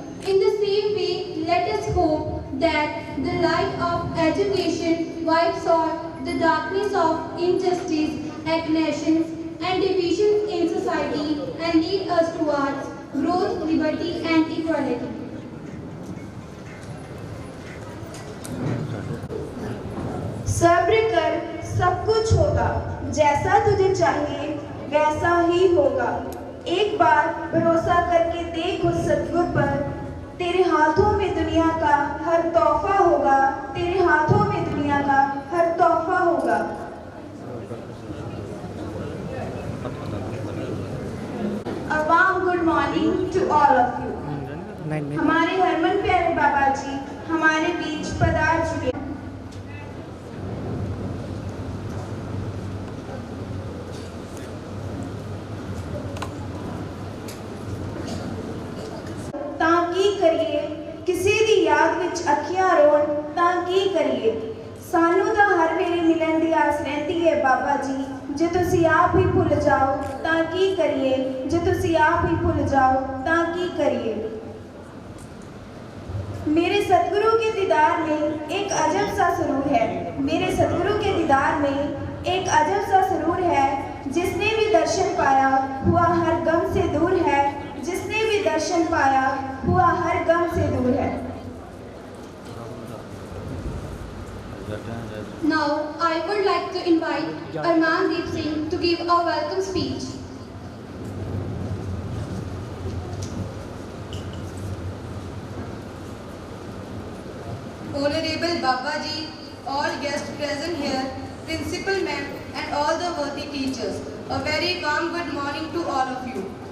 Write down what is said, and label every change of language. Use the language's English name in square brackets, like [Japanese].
[English] In the same way, let us hope that the light of education wipes out the darkness of injustice, aggressions, and divisions in society and lead us towards growth, liberty, and equality. [Hindi] सब्र कर, सब कुछ होगा, जैसा तुझे चाहिए वैसा ही होगा। एक बार भरोसा करके देख उस सतगुर पर, तेरे हाथों में दुनिया का हर तोहफा होगा, तेरे हाथों में दुनिया का हर तोहफा होगा। [English] A warm good morning to all of you. [Hindi] हमारे हरमन प्यारे बाबा जी हमारे बीच पधार चुके। [Punjabi] ਤਾਂ ਕੀ ਕਰੀਏ, ਕਿਸੇ ਦੀ ਯਾਦ ਵਿੱਚ ਅੱਖੀਆਂ ਰੋਣ ਤਾਂ ਕੀ ਕਰੀਏ। ਸਾਨੂੰ ਤਾਂ ਹਰ ਵੇਲੇ ਮਿਲਣ ਦੀ ਆਸ ਰਹਿੰਦੀ ਹੈ ਬਾਬਾ ਜੀ, ਜੇ ਤੁਸੀਂ ਆਪ [Hindi] ही भूल जाओ [Punjabi] ਤਾਂ ਕੀ ਕਰੀਏ, ਜੇ ਤੁਸੀਂ ਆਪ ही भूल जाओ ਤਾਂ ਕੀ करिए। [Hindi] मेरे सतगुरु के दीदार में एक अजब सा सुरूर है, मेरे सतगुरु के दीदार में एक अजब सा सुरूर है। जिसने भी दर्शन पाया हुआ हर गम से दूर है, जिसने भी दर्शन पाया हुआ हर गम से दूर है। [English] Now, I would like to invite Armandeep Singh to give a welcome speech. Honorable Baba Ji, all guests present here, Principal Ma'am and all the worthy teachers, a very warm good morning to all of you.